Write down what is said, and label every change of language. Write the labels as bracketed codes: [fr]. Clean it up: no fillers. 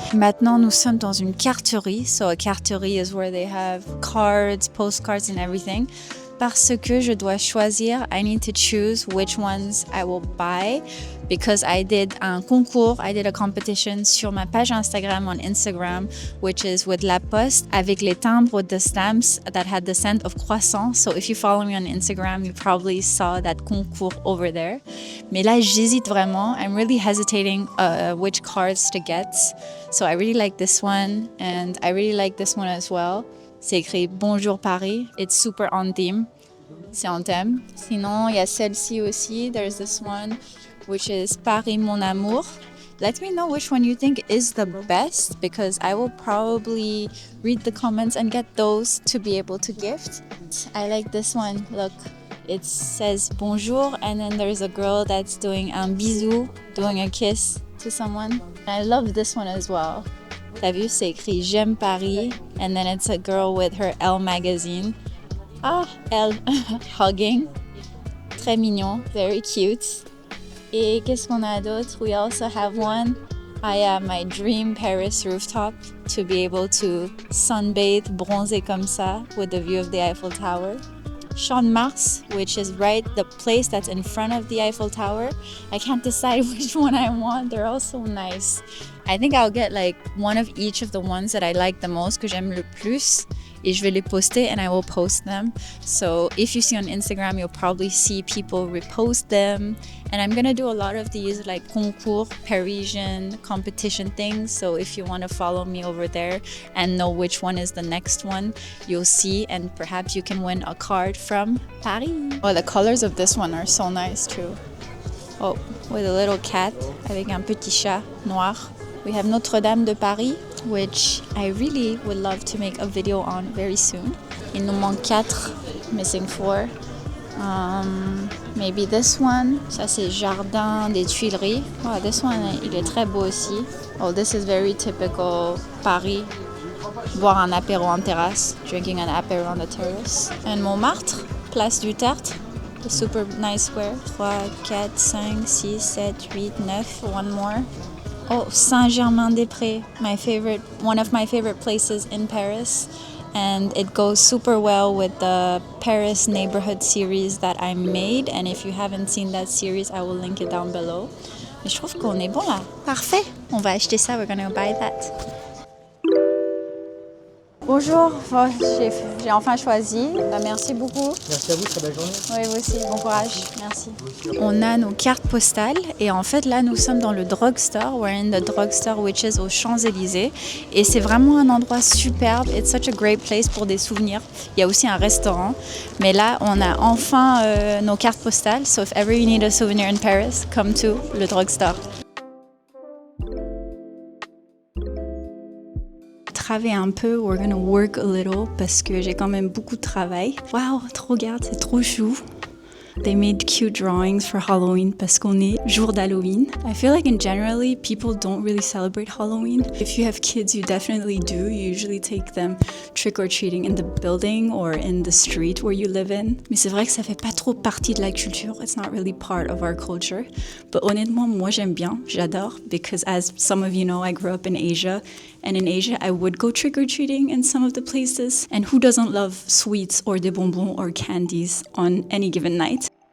[fr] Maintenant, nous sommes dans une carterie. [en] So a carterie is where they have cards, postcards and everything. [fr] Parce que je dois choisir, [en] I need to choose which ones I will buy because I did [fr] un concours, [en] I did a competition [fr] sur ma page Instagram [en] on Instagram, which is with La Poste, [fr] avec les timbres [en] with the stamps that had the scent of Croissants. So if you follow me on Instagram, you probably saw that concours over there. [fr] Mais là, j'hésite vraiment. [en] I'm really hesitating which cards to get. So I really like this one and I really like this one as well. [fr] C'est écrit Bonjour Paris. [en] It's super on theme. [fr] C'est en thème. Sinon, il y a celle-ci aussi. [en] There's this one, which is Paris mon amour. Let me know which one you think is the best because I will probably read the comments and get those to be able to gift. I like this one. Look, it says bonjour and then there's a girl that's doing [fr] un bisou, [en] doing a kiss to someone. I love this one as well. [fr] T'as vu, c'est écrit J'aime Paris [en] and then it's a girl with her Elle magazine. Ah, Elle hugging. [fr] Très mignon, [en] very cute. [fr] Et qu'est-ce qu'on a d'autre? [en] We also have one. I have my dream Paris rooftop to be able to sunbathe, [fr] bronzer comme ça [en] with the view of the Eiffel Tower. Champs de Mars, which is right the place that's in front of the Eiffel Tower. I can't decide which one I want. They're all so nice. I think I'll get like one of each of the ones that I like the most, [fr] que j'aime le plus. Et je vais les poster [en] and I will post them. So if you see on Instagram, you'll probably see people repost them. And I'm gonna do a lot of these like concours, Parisian competition things. So if you want to follow me over there and know which one is the next one, you'll see and perhaps you can win a card from Paris. Oh, the colors of this one are so nice too. Oh, with a little cat [fr] avec un petit chat noir. [en] We have Notre-Dame de Paris, which I really would love to make a video on very soon. [fr] Il nous manque 4, [en] missing 4. Maybe this one. [fr] Ça c'est Jardin des Tuileries. [en] Oh, this one, [fr] il est très beau aussi. [en] Oh, this is very typical Paris. [fr] Boire un apéro en terrasse. [en] Drinking an apéro on the terrace. And Montmartre, Place du Tertre. A super nice square. 3, 4, 5, 6, 7, 8, 9. One more. Oh, Saint-Germain-des-Prés, one of my favorite places in Paris. And it goes super well with the Paris neighborhood series that I made. And if you haven't seen that series, I will link it down below. [fr] Mais je trouve qu'on est bon là. Parfait. On va acheter ça. [en] We're gonna buy that. [fr] Bonjour, j'ai enfin choisi. Merci beaucoup. Merci à vous, très belle journée. Oui, vous aussi, bon courage, merci. On a nos cartes postales et en fait là nous sommes dans le drugstore. [en] We're in the drugstore which is aux Champs-Élysées [fr] et c'est vraiment un endroit superbe. [en] It's such a great place [fr] pour des souvenirs. Il y a aussi un restaurant, mais là on a enfin nos cartes postales. [en] So if ever you need a souvenir in Paris, come to le drugstore. [fr] travailler un peu. [en] We're gonna work a little [fr] parce que j'ai quand même beaucoup de travail. Wow, trop regarde, c'est trop chou. [en] They made cute drawings for Halloween [fr] parce qu'on est jour d'Halloween. [en] I feel like in generally people don't really celebrate Halloween. If you have kids, you definitely do. You usually take them trick-or-treating in the building or in the street where you live in. [fr] Mais c'est vrai que ça fait pas trop partie de la culture. [en] It's not really part of our culture. But [fr] honnêtement, moi j'aime bien, j'adore [en] because as some of you know, I grew up in Asia. And in Asia, I would go trick-or-treating in some of the places. And who doesn't love sweets or [fr] des bonbons [en] or candies on any given night?